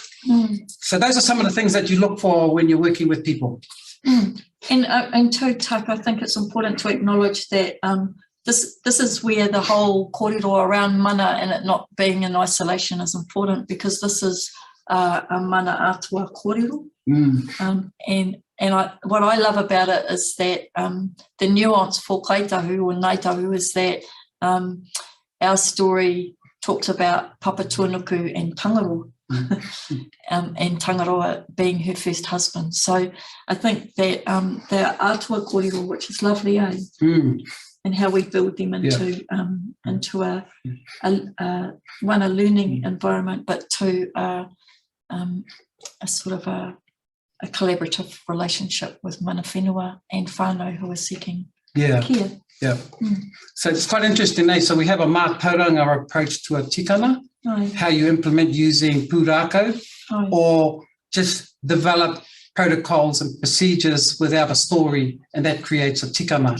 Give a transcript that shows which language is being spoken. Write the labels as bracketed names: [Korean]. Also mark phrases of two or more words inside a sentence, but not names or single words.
[English] So those are some of the things that you look for when you're working with people. And too, Tuck, I think it's important to acknowledge that this is where the whole kōrero around mana and it not being in isolation is important, because this is a [Māori] mana atua kōrero. [English] What I love about it is that the nuance for kaitahu or naitahu is that our story talks about Papa Tuanuku and Tangaroa. And Tangaroa being her first husband. So I think that the [Māori] atua kōrero, [English] which is lovely, and how we build them into a learning environment, but to a sort of a a collaborative relationship with [Māori] mana whenua [English] and whānau who are seeking Yeah. care. Yeah. So it's quite interesting, eh? So we have a mātauranga approach to a tikanga, how you implement using pūrākau, or just develop protocols and procedures without a story, and that creates a tikanga.